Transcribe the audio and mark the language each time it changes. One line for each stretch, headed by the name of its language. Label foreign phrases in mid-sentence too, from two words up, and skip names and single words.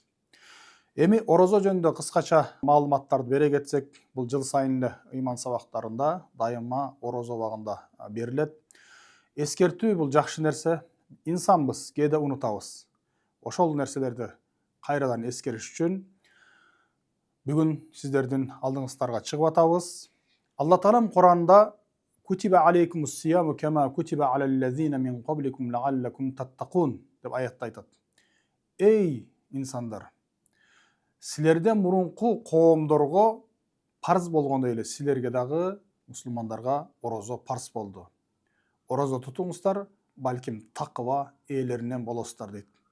Kyrgyz: Эми орозо жөнүндө кыскача маалыматтарды бере кетсек, бул жыл сайын эле ыйман сабактарында дайыма орозо убагында берилет. Эскертүү бул жакшы нерсе. Инсанбыз, кээде унутабыз. Ошол нерселерди кайрадан эскериш үчүн бүгүн сиздердин алдыңыздарга чыгып атабыз. Алла таалам Куранда
Arabic: كتب عليكم الصيام كما كتب على الذين من قبلكم لعلكم تتقون
Kyrgyz: деп аятта айтат. Эй инсандар, силерден мурунку коомдорго парз болгондой эле силерге дагы мусулмандарга орозо парз болду. Орозо тутуңуздар, балким такыба ээлеринен болосуздар дейт.